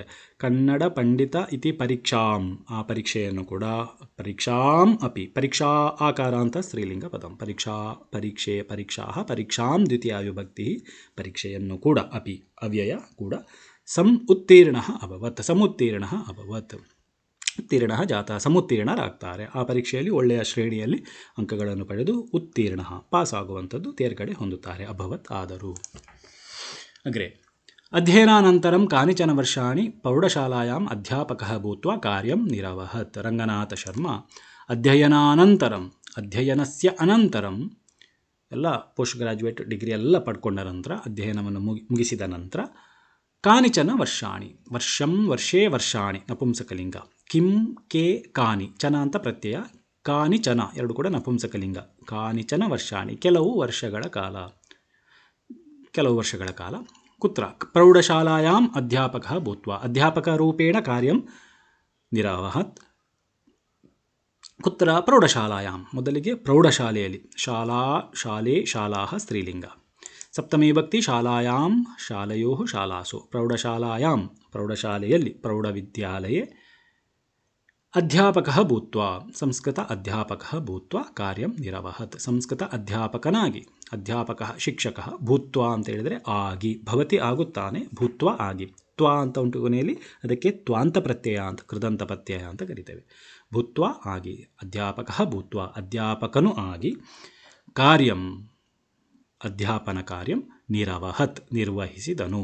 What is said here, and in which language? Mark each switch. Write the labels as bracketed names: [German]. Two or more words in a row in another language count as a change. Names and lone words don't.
[Sanskrit] ಕನ್ನಡ ಪಂಡಿತ ಇತಿ ಪರೀಕ್ಷಾಂ, [Kannada] ಆ ಪರೀಕ್ಷೆಯನ್ನು ಕೂಡ, [Sanskrit] ಪರೀಕ್ಷಾಂ ಅಪಿ, [Kannada] ಪರೀಕ್ಷಾ ಆಕಾರ ಅಂತ ಸ್ತ್ರೀಲಿಂಗ ಪದಂ, ಪರೀಕ್ಷೆ ಪರೀಕ್ಷಾ ಪರೀಕ್ಷಾಂ ದ್ವಿತೀಯ ವಿಭಕ್ತಿ, ಪರೀಕ್ಷೆಯನ್ನು ಕೂಡ, ಅಪಿ ಅವ್ಯಯ ಕೂಡ, [Sanskrit] ಸಮುತ್ತೀರ್ಣಃ ಅಭವತ್, ಉತ್ತೀರ್ಣ ಜಾತ, [Kannada] ಸಮುತ್ತೀರ್ಣರಾಗ್ತಾರೆ. ಆ ಪರೀಕ್ಷೆಯಲ್ಲಿ ಒಳ್ಳೆಯ ಶ್ರೇಣಿಯಲ್ಲಿ ಅಂಕಗಳನ್ನು ಪಡೆದು ಉತ್ತೀರ್ಣ, ಪಾಸ್ ಆಗುವಂಥದ್ದು, ತೇರ್ಗಡೆ ಹೊಂದುತ್ತಾರೆ. ಅಭವತ್ ಆದರು. [Sanskrit] ಅಗ್ರೆ ಅಧ್ಯಯನಾನಂತರಂ ಕಾನಿಚನ ವರ್ಷಾಣಿ ಪ್ರೌಢಶಾಲಾಯಾಂ ಅಧ್ಯಾಪಕಃ ಭೂತ್ವಾ ಕಾರ್ಯಂ ನಿರವಹತ್. [Kannada] ರಂಗನಾಥ ಶರ್ಮ [Sanskrit] ಅಧ್ಯಯನಾನಂತರಂ, ಅಧ್ಯಯನಸ್ಯ ಅನಂತರಂ, [Kannada] ಎಲ್ಲ [English] post graduate degree [Kannada] ಎಲ್ಲ ಪಡ್ಕೊಂಡ ನಂತರ, ಅಧ್ಯಯನವನ್ನು ಮುಗಿಸಿದ ನಂತರ, [Sanskrit] ಕಾನಿಚನ ವರ್ಷಾಣಿ, ವರ್ಷೇ ವರ್ಷಾಣಿ [Kannada] ನಪುಂಸಕಲಿಂಗ, [Sanskrit] ಕಿಂ ಕೆ ಕಾನಿ, ಚನ [Kannada] ಅಂತ ಪ್ರತ್ಯಯ, ಕಾನಿಚನ ಎರಡು ಕೂಡ ನಪುಂಸಕಲಿಂಗ, [Sanskrit] ಕಾನಿಚನ ವರ್ಷಾಣಿ [Kannada] ಕೆಲವು ವರ್ಷಗಳ ಕಾಲ, [Sanskrit] ಕುತ್ರ ಪ್ರೌಢಶಾಲಾಯಾಂ ಅಧ್ಯಾಪಕಃ ಭೂತ್ವಾ, ಅಧ್ಯಾಪಕರೂಪೇಣ ಕಾರ್ಯಂ ನಿರವಹತ್. ಕುತ್ರ? [Kannada] ಪ್ರೌಢಶಾಲಾಯಾಂ, ಮೊದಲಿಗೆ ಪ್ರೌಢಶಾಲೆಯಲ್ಲಿ, ಶಾಲಾಃ ಸ್ತ್ರೀಲಿಂಗ, ಸಪ್ತಮಿ ವಿಭಕ್ತಿ [Sanskrit] ಶಾಲಾಯಾಂ, ಶಾಲೆಯೋ ಶಾಲಾಸು, [Kannada] ಪ್ರೌಢಶಾಲಾಯಾಂ ಪ್ರೌಢಶಾಲೆಯಲ್ಲಿ, [Sanskrit] ಪ್ರೌಢವಿದ್ಯಾಲಯೇ, ಅಧ್ಯಾಪಕಃ ಭೂತ್ವಾ ಸಂಸ್ಕೃತ ಅಧ್ಯಾಪಕಃ ಭೂತ್ವಾ ಕಾರ್ಯಂ ನಿರವಹತ್, [Kannada] ಸಂಸ್ಕೃತ ಅಧ್ಯಾಪಕನಾಗಿ, [Sanskrit] ಅಧ್ಯಾಪಕಃ ಶಿಕ್ಷಕಃ, ಭೂತ್ವಾ [Kannada] ಅಂತ ಹೇಳಿದರೆ ಆಗಿ, ಭವತಿ ಆಗುತ್ತಾನೆ, ಭೂತ್ವಾ ಆಗಿ, ತ್ವಾ ಅಂತ ಉಂಟು ಕೊನೆಯಲ್ಲಿ, ಅದಕ್ಕೆ ತ್ವಾಂತ ಪ್ರತ್ಯಯ ಅಂತ, ಕೃದಂತ ಪ್ರತ್ಯಯ ಅಂತ ಕರಿತೇವೆ. [Sanskrit] ಭೂತ್ವಾ ಆಗಿ, ಅಧ್ಯಾಪಕಃ ಭೂತ್ವಾ [Kannada] ಅಧ್ಯಾಪಕನು ಆಗಿ, [Sanskrit] ಕಾರ್ಯಂ ಅಧ್ಯಾಪನ ಕಾರ್ಯಂ ನಿರವಹತ್ ನಿರ್ವಹಿಸಿದನು.